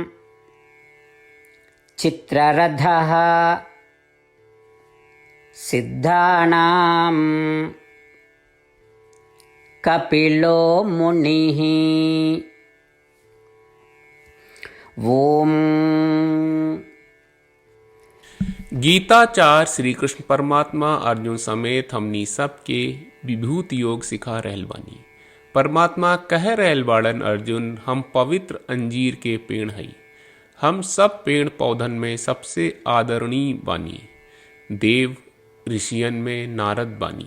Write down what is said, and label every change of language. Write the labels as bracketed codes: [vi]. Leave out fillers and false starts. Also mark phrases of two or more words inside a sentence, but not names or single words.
[sa] चित्ररथः सिद्धानां कपिलो मुनिः। ओम। [bho] गीताचार्य श्री कृष्ण परमात्मा अर्जुन समेत हमनी सबके विभूति योग सिखा रहल बानी। परमात्मा कह रहल बाड़न, अर्जुन हम पवित्र अंजीर के पेड़ हई। हम सब पेड़ पौधन में सबसे आदरणीय बानी। देव ऋषियन में नारद बानी।